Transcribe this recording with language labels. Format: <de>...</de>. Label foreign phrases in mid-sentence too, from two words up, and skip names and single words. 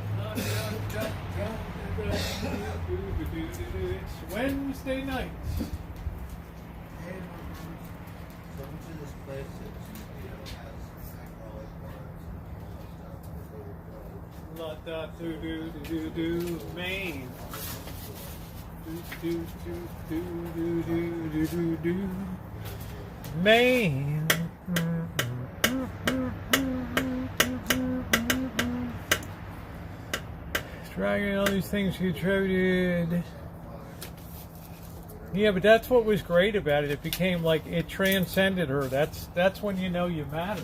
<en>It's Wednesday night. Hey, so went to this place that, has alcoholic bars and all that stuff. La da do do do do do Maine. Do do do do do do do do Maine. Dragging all these things contributed. Yeah, but that's what was great about it. It became like it transcended her. That's when you know you matter.</en>